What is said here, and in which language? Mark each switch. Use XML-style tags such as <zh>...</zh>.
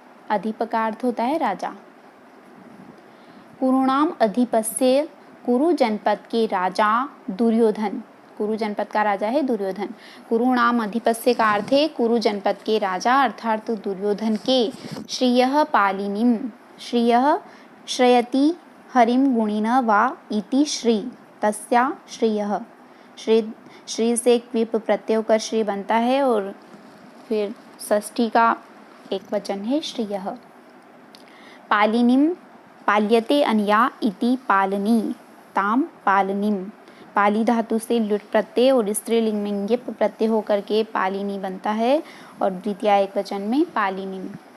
<hi>अधिप का अर्थ होता है राजा। कुरुणाम अधिपस्य कुरु जनपद के राजा दुर्योधन। कुरु जनपद का राजा है दुर्योधन। कुरुणाम अधिपस्य का अर्थ है कुरु जनपद के राजा अर्थात दुर्योधन के।</hi> <sa>श्रियः पालिनीम, श्रियः श्रयति हरिम गुणिनः वा इति श्री तस्या श्रियः।</sa> <hi>श्री से क्विप प्रत्यय होकर श्री बनता है और फिर षष्ठी का एक वचन है श्रियः।</hi> <sa>पालिनीम पाल्यते अनया इति पालनी ताम पालनीम।</sa> <hi>पाली धातु से लुट प्रत्यय और स्त्रीलिंग में ङिप प्रत्यय होकर के पालिनी बनता है और द्वितीय एक वचन में पालिनीम।</hi>